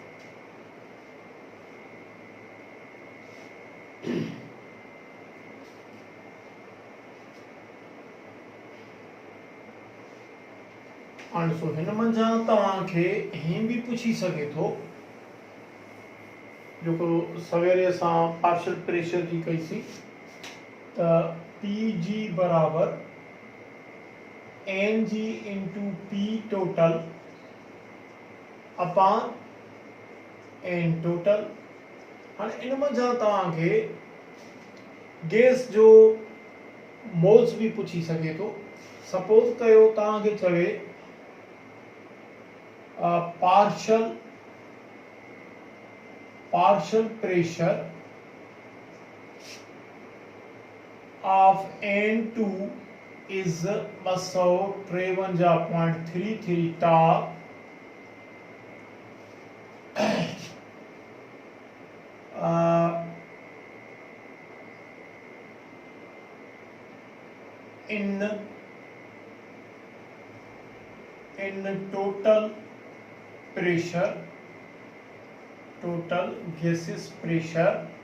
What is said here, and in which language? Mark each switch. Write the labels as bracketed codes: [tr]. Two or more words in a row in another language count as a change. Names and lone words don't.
[sd] हाणे ॾिसो हिन मंझां तव्हांखे हीअं बि पुछी सघे थो जेको सवेरे असां [en] partial pressure [sd] जी कईसीं त पी जी बराबर एन जी [en] into P total upon N total. [sd] हाणे इन मंझां तव्हांखे गैस जो मोल्स भी पुछी सके तो। सपोज कयो तव्हांखे चवे [en] partial pressure of N2 is 253.33 tar in total pressure, total gaseous pressure